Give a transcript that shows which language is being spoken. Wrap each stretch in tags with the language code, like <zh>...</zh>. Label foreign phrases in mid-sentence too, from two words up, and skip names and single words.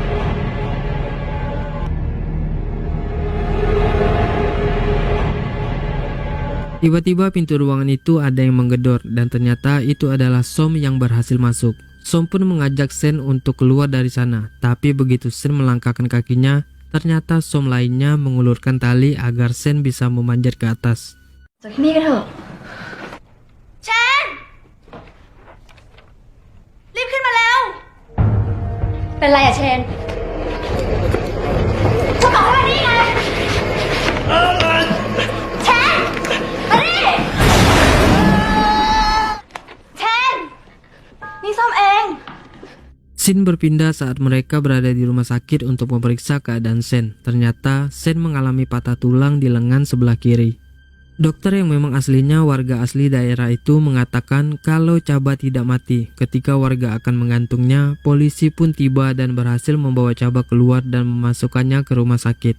<id>Tiba-tiba pintu ruangan itu ada yang menggedor dan ternyata itu adalah Som yang berhasil masuk. Som pun mengajak Sen untuk keluar dari sana. Tapi begitu Sen melangkahkan kakinya, ternyata Som lainnya mengulurkan tali agar Sen bisa memanjat ke atas.</id> <th>จากที่นี่กันเถอะเชนรีบขึ้นมาแล้ว เป็นไรอะเชนฉันบอกให้มานี่ไงเชนมานี่เชนนี่ส้มเอง</th> <id>Scene berpindah saat mereka berada di rumah sakit untuk memeriksa keadaan Sen. Ternyata Sen mengalami patah tulang di lengan sebelah kiri. Dokter yang memang aslinya warga asli daerah itu mengatakan kalau Chaba tidak mati. Ketika warga akan mengantungnya, polisi pun tiba dan berhasil membawa Chaba keluar dan memasukkannya ke rumah sakit.</id>